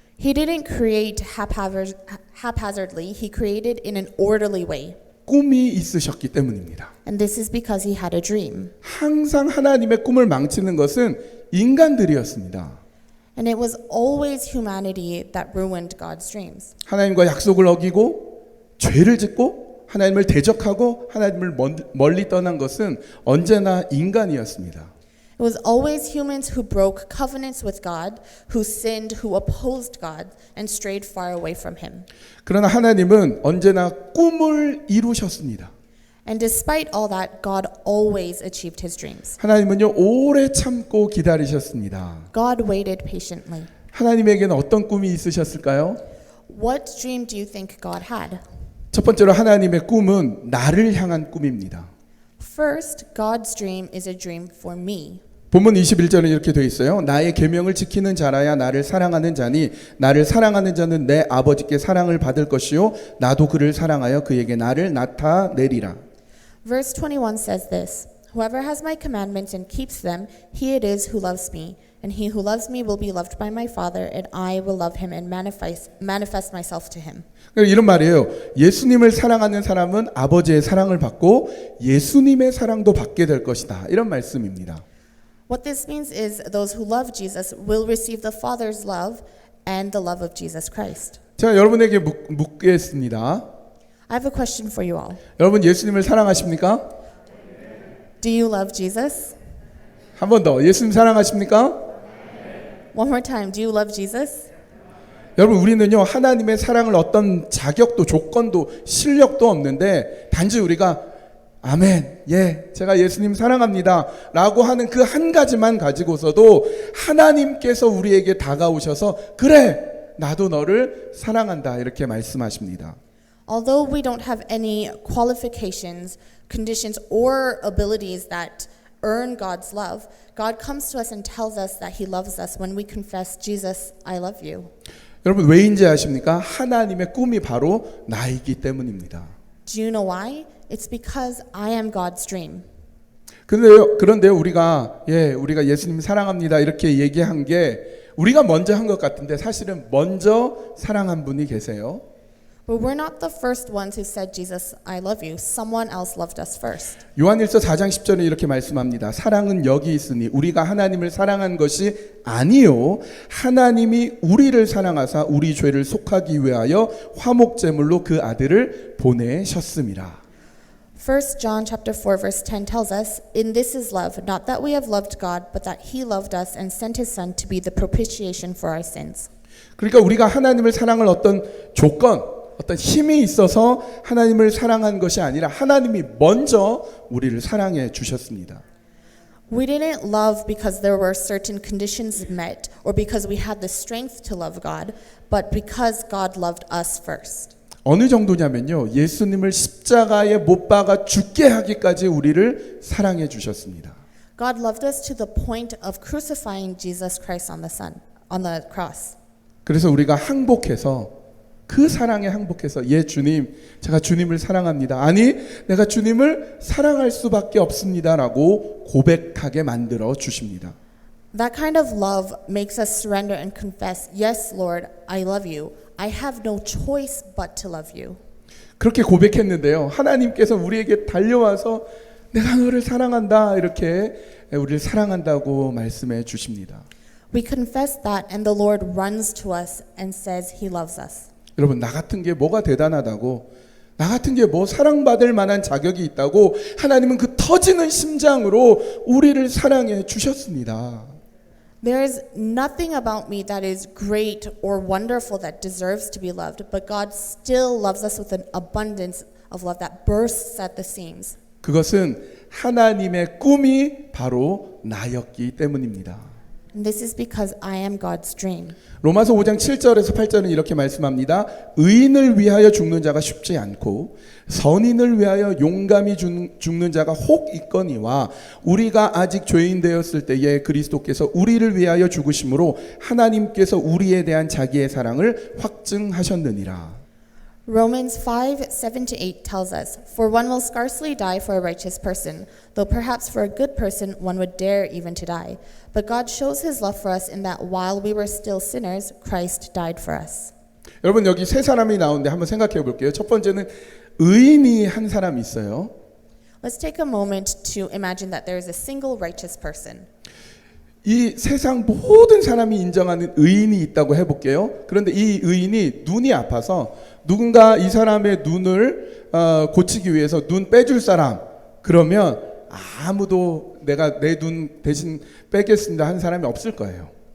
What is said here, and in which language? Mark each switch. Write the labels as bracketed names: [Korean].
[English] He didn't create haphazardly. He created in an orderly way. [Korean] 꿈이 있으셨기 때문입니다. [English] And this is because he had a dream. [Korean] 항상 하나님의 꿈을 망치는 것은 인간들이었습니다. [English] And it was always humanity that ruined God's dreams. [Korean] 하나님과 약속을 어기고 죄를 짓고 하나님을 대적하고 하나님을 멀리 떠난 것은 언제나 인간이었습니다. [English] It was always humans who broke covenants with God, who sinned, who opposed God, and strayed far away from Him. [Korean] 그러나 하나님은 언제나 꿈을 이루셨습니다. [English] And despite all that, God always achieved His dreams. [Korean] 하나님은요, 오래 참고 기다리셨습니다. [English] God waited patiently. [Korean] 하나님에게는 어떤 꿈이 있으셨을까요? [English] What dream do you think God had? [Korean] 첫 번째로 하나님의 꿈은 나를 향한 꿈입니다. [English] First, God's dream is a dream for me. [Korean] 본문 21절에 이렇게 되어 있어요. 나의 계명을 지키는 자라야 나를 사랑하는 자니 나를 사랑하는 자는 내 아버지께 사랑을 받을 것이요 나도 그를 사랑하여 그에게 나를 나타내리라. [English] Verse 21 says this: Whoever has my commandments and keeps them, he it is who loves me. And he who loves me will be loved by my Father, and I will love him and manifest myself to him. [Korean] 이런 말이에요. 예수님을 사랑하는 사람은 아버지의 사랑을 받고 예수님의 사랑도 받게 될 것이다. 이런 말씀입니다. [English] What this means is those who love Jesus will receive the Father's love and the love of Jesus Christ. [Korean] 제가 여러분에게 묻겠습니다. [English] I have a question for you all. [Korean] 여러분 예수님을 사랑하십니까? [English] Do you love Jesus? [Korean] 한 번 더. 예수님 사랑하십니까? [English] One more time. Do you love Jesus? [Korean] 여러분 우리는요 하나님의 사랑을 어떤 자격도 조건도 실력도 없는데 단지 우리가 아멘 예 제가 예수님 사랑합니다 라고 하는 그 한 가지만 가지고서도 하나님께서 우리에게 다가오셔서 그래 나도 너를 사랑한다 이렇게 말씀하십니다. [English] Although we don't have any qualifications, conditions, or abilities that earn God's love, God comes to us and tells us that He loves us when we confess, Jesus, I love you. [Korean] 여러분 왜인지 아십니까? 하나님의 꿈이 바로 나이기 때문입니다. [English] Do you know why? It's because I am God's dream. [Korean] 그런데 우리가 예수님 사랑합니다 이렇게 얘기한 게 우리가 먼저 한 것 같은데 사실은 먼저 사랑한 분이 계세요. [English] But we're not the first ones who said, Jesus, I love you. Someone else loved us first. [Korean] 요한일서 4장 10절에 이렇게 말씀합니다. 사랑은 여기 있으니 우리가 하나님을 사랑한 것이 아니요 하나님이 우리를 사랑하사 우리 죄를 속하기 위하여 화목제물로 그 아들을 보내셨음이라. [English] 1 John chapter 4 verse 10 tells us, In this is love, not that we have loved God, but that He loved us and sent His Son to be the propitiation for our sins. [Korean] 그러니까 우리가 하나님을 사랑할 어떤 조건, 어떤 힘이 있어서 하나님을 사랑한 것이 아니라 하나님이 먼저 우리를 사랑해 주셨습니다. [English] We didn't love because there were certain conditions met or because we had the strength to love God, but because God loved us first. [Korean] 어느 정도냐면요. 예수님을 십자가에 못 박아 죽게 하기까지 우리를 사랑해 주셨습니다. [English] God loved us to the point of crucifying Jesus Christ on the cross. [Korean] 그래서 우리가 항복해서 그 사랑에 항복해서 예 주님 제가 주님을 사랑합니다. 아니 내가 주님을 사랑할 수밖에 없습니다라고 고백하게 만들어 주십니다. [English] That kind of love makes us surrender and confess, yes, Lord, I love you. I have no choice but to love you. [Korean] 그렇게 고백했는데요. 하나님께서 우리에게 달려와서 내가 너를 사랑한다 이렇게 우리를 사랑한다고 말씀해 주십니다. [English] We confess that and the Lord runs to us and says He loves us. [Korean] 여러분 나 같은 게 뭐가 대단하다고 나 같은 게 뭐 사랑받을 만한 자격이 있다고 하나님은 그 터지는 심장으로 우리를 사랑해 주셨습니다. [English] There is nothing about me that is great or wonderful that deserves to be loved, but God still loves us with an abundance of love that bursts at the seams. [Korean] 그것은 하나님의 꿈이 바로 나였기 때문입니다. [English] And this is because I am God's dream. [Korean] 로마서 5장 7절에서 8절은 이렇게 말씀합니다. 의인을 위하여 죽는 자가 쉽지 않고 선인을 위하여 용감히 죽는 자가 혹 있거니와 우리가 아직 죄인 되었을 때에 그리스도께서 우리를 위하여 죽으심으로 하나님께서 우리에 대한 자기의 사랑을 확증하셨느니라. [English] Romans 5:7-8 tells us, For one will scarcely die for a righteous person, though perhaps for a good person one would dare even to die. But God shows His love for us in that while we were still sinners, Christ died for us. [Korean] 여러분 여기 세 사람이 나오는데 한번 생각해 볼게요. 첫 번째는 의인이 한 사람이 있어요. [English] Let's take a moment to imagine that there is a single righteous person. [Korean] 이 세상 모든 사람이 인정하는 의인이 있다고 해볼게요. 그런데 이 의인이 눈이 아파서 누군가 이 사람의 눈을 고치기 위해서 눈 빼줄 사람 그러면 아무도 내가 내 눈 대신 빼겠습니다 하는 사람이 없을 거예요.